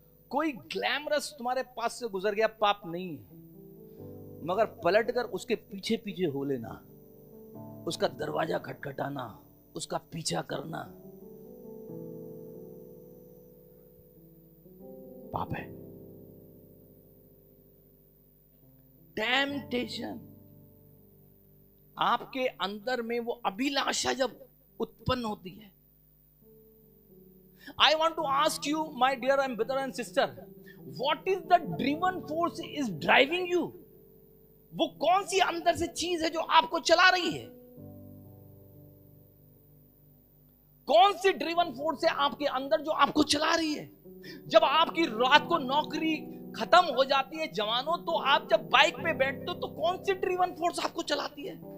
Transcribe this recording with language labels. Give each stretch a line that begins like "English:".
Hindi: कोई ग्लैमरस तुम्हारे पास से गुजर गया, पाप नहीं है। मगर पलटकर उसके पीछे पीछे हो लेना, उसका दरवाजा खटखटाना, उसका पीछा करना, पाप है। टेम्पटेशन, आपके अंदर में वो अभिलाषा जब उत्पन्न होती है।
English: I want to ask you, my dear and brother and sister, what is the driven force is driving you?
Hindi: वो कौन सी अंदर से चीज है जो आपको चला रही है? कौन सी ड्रिवन फोर्स है आपके अंदर जो आपको चला रही है? जब आपकी रात को नौकरी खत्म हो जाती है जवानों, तो आप जब बाइक पे बैठते हो तो कौन सी ड्रिवन फोर्स आपको चलाती है?